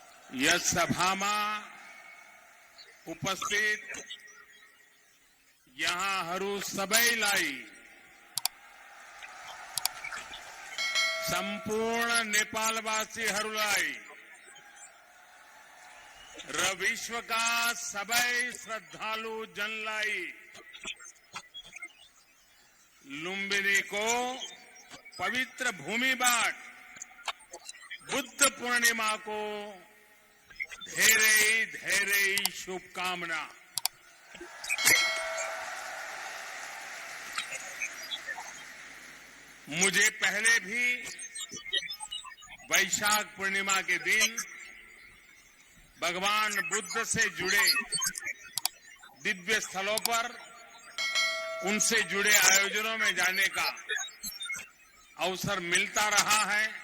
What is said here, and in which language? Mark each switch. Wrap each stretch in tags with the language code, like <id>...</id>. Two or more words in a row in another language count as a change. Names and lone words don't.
<ne>यस सभाમાં ઉપસ્થિત यहाँहरू सबैलाई सम्पूर्ण नेपालवासीहरूलाई र विश्वका सबै श्रद्धालु जनलाई लुम्बिनीको पवित्र भूमिबाट बुद्ध पूर्णिमाको धेरै धेरै शुभकामना।</ne> <hi>मुझे पहले भी वैशाख पूर्णिमा के दिन भगवान बुद्ध से जुड़े दिव्य स्थलों पर उनसे जुड़े आयोजनों में जाने का अवसर मिलता रहा है</hi>